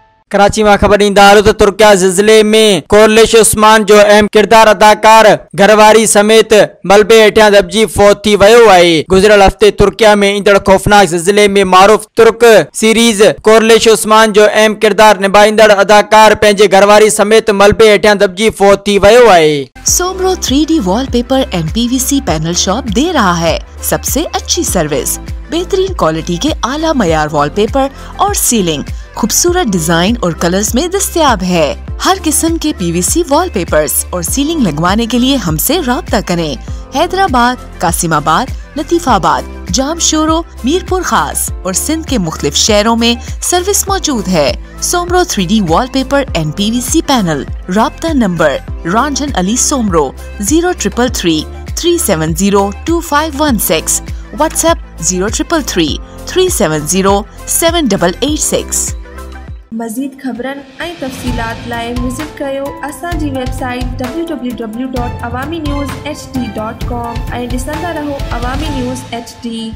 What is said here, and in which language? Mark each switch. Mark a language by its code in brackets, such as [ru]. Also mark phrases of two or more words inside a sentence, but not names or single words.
[sd] कराची में खबर ईंदा आहियो त तुर्किया ज़िलज़िले में कोरलिश उस्मान जो अहम किरदार अदाकार घरवारी समेत मलबे हेठियां दबजी फौत थी वियो आहे। गुज़िरियल हफ़्ते तुर्किया में ईंदड़ खौफनाक ज़िलज़िले में मारूफ तुर्क सीरीज़ कोरलिश उस्मान जो अहम किरदार निभाईंदड़ अदाकार पंहिंजे घरवारी समेत मलबे हेठियां दबजी फौत थी वियो आहे। [ur] سومرو 3D وال پیپر اینڈ PVC پینل شاپ دے رہا ہے سب سے اچھی سروس، بہترین کوالٹی کے اعلیٰ معیار وال پیپر اور سیلنگ خوبصورت ڈیزائن اور کلرز میں دستیاب ہے. ہر قسم کے PVC وال پیپرز اور سیلنگ لگوانے کے لیے ہم سے رابطہ کریں. حیدرآباد، قاسم آباد، لطیف آباد، جامشورو، میرپور خاص اور سندھ کے مختلف شہروں میں سروس موجود ہے. सोमरो 3D वॉलपेपर एंड PVC पैनल। رابطہ نمبر رنجن علی سومرو 0333 370 2516. व्हाट्सएप 0333 370 7886। [sd] मज़ीद ख़बरन ऐं तफ़सीलात लाइ विज़िट कयो असांजी वेबसाइट www.awamiNewsHD.com ऐं ॾिसंदा रहो अवामी न्यूज़ HD।